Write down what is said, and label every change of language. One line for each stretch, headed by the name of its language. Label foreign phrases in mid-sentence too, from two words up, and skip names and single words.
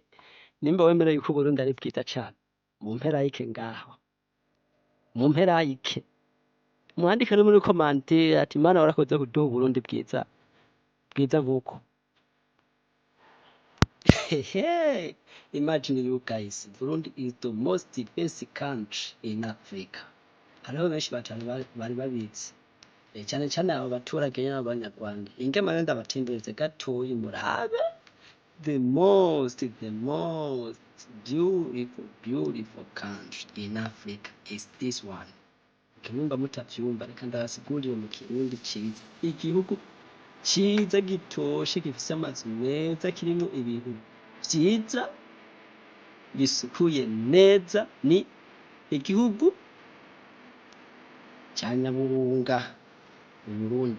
Rundi: Nimba wemera yuko Uburundi ari bwiza cane, mumperayike ngaho, mumperayike, mwandike no muri commentaire ati Mana warakoze kuduha Uburundi bwiza, bwiza nk'uko. Hehe.
English: Imagine you guys, Burundi is the most best country in Africa.
Rundi: Hariho benshi batanu bari babizi. Cane cane abo baturage nyene b'Abanyarwanda. Ingema rero ndabatembereze gatoyi murabe.
English: The most beautiful country in Africa is this one.
Rundi: Kimumba mutavyumva reka ndabasigurire mu Kirundi ciza. Igihugu ciza gitoshe gifise amazu meza kirimwo ibintu vyiza bisukuye neza ni igihugu ca Nyaburunga mu Burundi.